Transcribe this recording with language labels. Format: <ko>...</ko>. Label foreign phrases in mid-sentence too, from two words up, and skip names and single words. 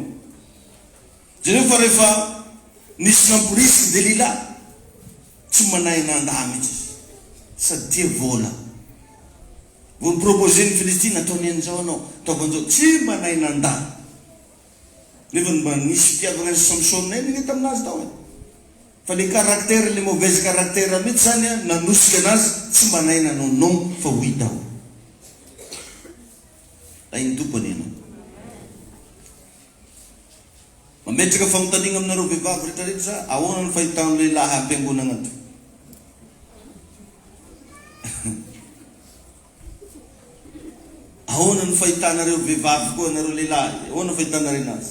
<mg>Zany fa rehefa nisy namporisy Delila tsy manahy nandaa mihitsy sady tia vola. Vao niproposé ny Filistina ataony an'izao anao ataovan'izao tsy manahy nandaa. Nefa mba nisy fitiavana ny Samson eny ny taminazy tao e. Fa</mg> <fr>le caractère, le mauvaise caractère</fr> <mg>mihitsy zany nanosika anazy tsy manahy nanao non fa oui daholo. Iny tompony ianao. Mametraka fanontaniana aminareo vehivavy rehetrarehetra za ahoana ny fahitana lehilahy am-piangonana ato. Ahoana ny fahitanareo vehivavy koa nareo lehilahy, ahoana fahitanareo anazy.</mg>